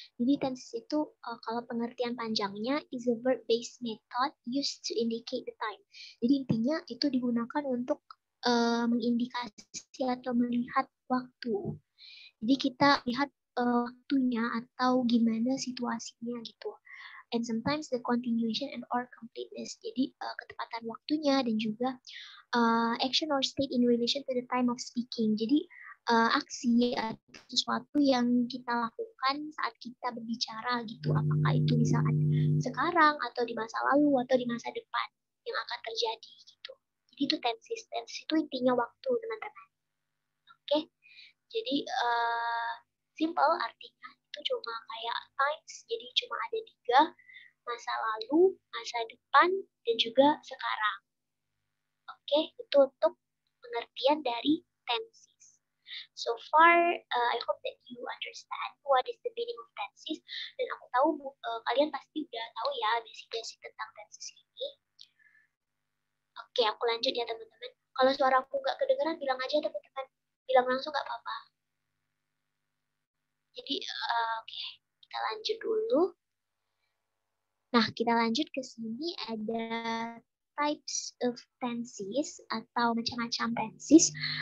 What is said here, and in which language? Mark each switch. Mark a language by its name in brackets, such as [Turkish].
[English] Jadi tenses itu kalau pengertian panjangnya is a verb-based method used to indicate the time. [Indonesian] Jadi intinya itu digunakan untuk mengindikasi atau melihat waktu. Jadi kita lihat waktunya atau gimana situasinya gitu. [English] And sometimes the continuation and or completeness. Jadi ketepatan waktunya dan juga action or state in relation to the time of speaking. [Indonesian] Jadi aksi atau sesuatu yang kita lakukan saat kita berbicara gitu. Apakah itu di saat sekarang atau di masa lalu atau di masa depan yang akan terjadi gitu. Jadi itu tenses. Tenses itu intinya waktu teman-teman. Oke. Jadi simple artinya itu cuma kayak times. Jadi cuma ada 3, masa lalu, masa depan, dan juga sekarang. Oke, itu untuk pengertian dari tenses. [English] So far, I hope that you understand what is the meaning of tenses. [Indonesian] Dan aku tahu kalian pasti udah tahu ya basic-basic tentang tenses ini. Oke, aku lanjut ya teman-teman. Kalau suara aku nggak kedengeran, bilang aja teman-teman. Bilang langsung nggak apa-apa. Jadi, oke, kita lanjut dulu. Nah, kita lanjut ke sini ada types of tenses atau macam-macam tenses.